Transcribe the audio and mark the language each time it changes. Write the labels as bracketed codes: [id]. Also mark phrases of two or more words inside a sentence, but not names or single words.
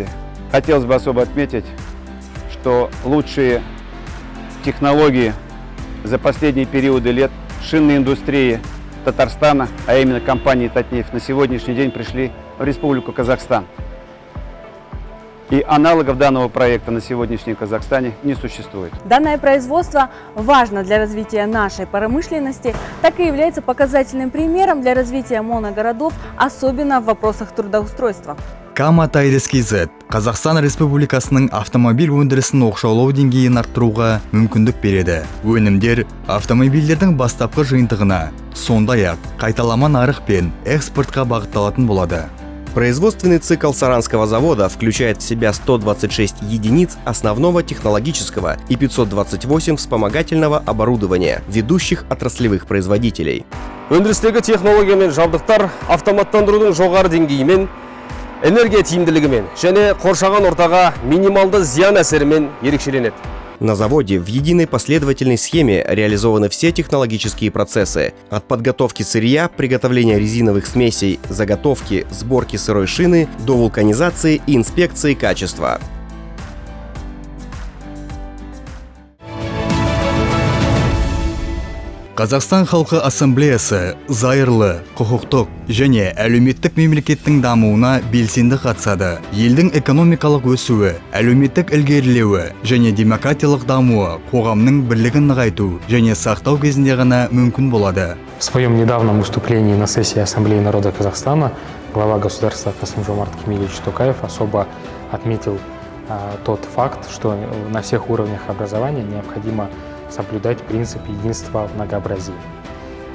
[ru] Хотелось бы особо отметить, что лучшие технологии за последние периоды лет шинной индустрии Татарстана, а именно компании «Татнефть», на сегодняшний день пришли в Республику Казахстан. И аналогов данного проекта на сегодняшнем Казахстане не существует. Данное производство важно для развития нашей промышленности, так и является показательным примером для развития моногородов, особенно в вопросах трудоустройства. [kk] Камма Тайрс KZ Қазақстан Республикасының автомобиль өндірісін оқшаулау деңгейін арттыруға мүмкіндік береді. Өнімдер автомобильдердің бастапқы жиынтығына, сондай-ақ қайталама нарық пен экспортқа бағытталатын болады. [ru] Производственный цикл Саранского завода включает в себя 126 единиц основного технологического и 528 вспомогательного оборудования ведущих отраслевых производителей. [kk] Өндірістегі технология мен жабдықтар автоматтандырудың жоғары деңгейімен, энергия тиімділігімен және қоршаған ортаға минималды зиян әсерімен ерекшеленеді. [ru] На заводе в единой последовательной схеме реализованы все технологические процессы. От подготовки сырья, приготовления резиновых смесей, заготовки, сборки сырой шины до вулканизации и инспекции качества. [kk] Қазақстан халқы ассамблеясы зайырлы, құқықтық және әлеуметтік мемлекеттің дамуына белсенді қатысады. Елдің экономикалық өсуі, әлеуметтік ілгерілеуі және демократиялық дамуы қоғамның бірлігін нығайту және сақтау кезінде ғана мүмкін болады. [ru] В своем недавнем выступлении на сессии Ассамблеи народа Казахстана глава государства Касым-Жомарт Кемелевич Токаев особо отметил тот факт, что на всех уровнях образования необходимо соблюдать принцип единства в многообразии.